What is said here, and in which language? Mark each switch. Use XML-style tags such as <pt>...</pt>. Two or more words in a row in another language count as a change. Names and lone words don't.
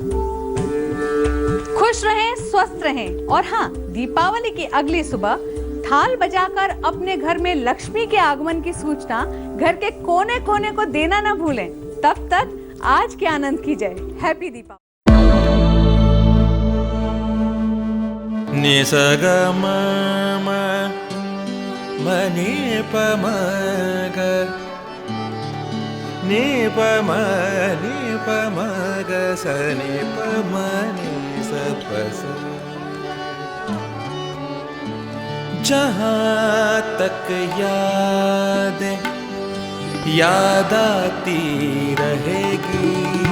<hi>खुश रहें, स्वस्थ रहें और हाँ, दीपावली की अगली सुबह थाल बजाकर अपने घर में लक्ष्मी के आगमन की सूचना घर के कोने कोने को देना ना भूलें। तब तक आज के आनंद की जय। हैप्पी दीपावली। नि स ग म म म नि प म ग नि प म ग स नि प म नि स प स। जहाँ तक याद आती रहेगी।</hi>